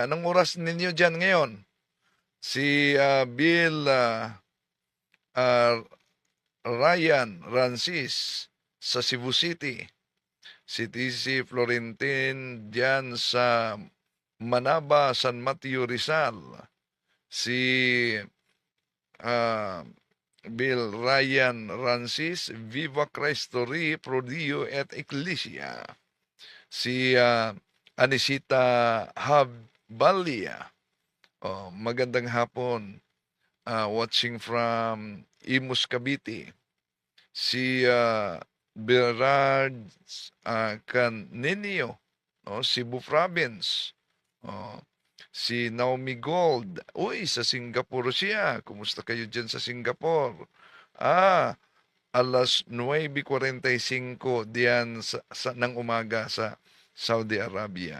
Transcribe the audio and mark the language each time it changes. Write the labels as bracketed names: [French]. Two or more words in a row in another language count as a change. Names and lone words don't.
[Filipino] Anong oras ninyo dyan ngayon? Si Bill Ryan Rancis sa Cebu City. Si TC Florentin dyan sa Manaba, San Mateo, Rizal. Si Bill Ryan Rancis, [Spanish] Viva Cristo Rey, [Latin] Prodio et Ecclesia. [Filipino] Si Anisita Habbalia. Oh, magandang hapon. [English] Watching from Imus, Cavite. [Filipino] Si Berard Canenio, Cebu Province. Si Naomi Gold. Uy, sa Singapore siya. Kumusta kayo dyan sa Singapore? Alas 9:45 diyan ng umaga sa Saudi Arabia.